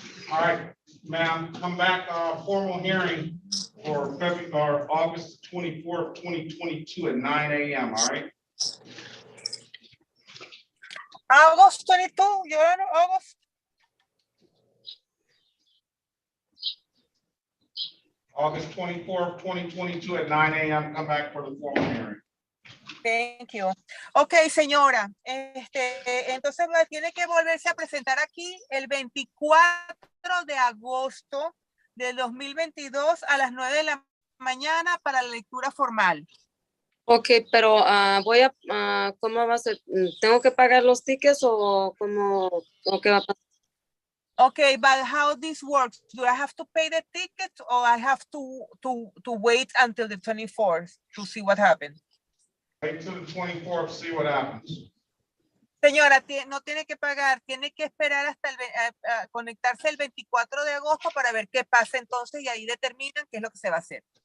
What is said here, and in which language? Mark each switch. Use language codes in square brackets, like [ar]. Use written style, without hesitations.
[en] All right, ma'am, come back, formal hearing for August 24th, 2022 at 9 a.m., all right? August 22, Your Honor, August. August 24th, 2022 at 9 a.m., come back for the formal hearing. Thank you. [es] Ok, señora, entonces tiene que volverse a presentar aquí el 24 de agosto del 2022 a las 9 de la mañana para la lectura formal. Ok, pero voy a, ¿cómo va a ser? ¿Tengo que pagar los tickets o cómo, o qué va a pasar? [en] Okay, but how this works? Do I have to pay the ticket or I have to wait until the 24th to see what happens? Wait till the 24th, see what happens. [es] Señora, no tiene que pagar, tiene que esperar hasta conectarse el 24 de agosto para ver qué pasa entonces y ahí determinan qué es lo que se va a hacer.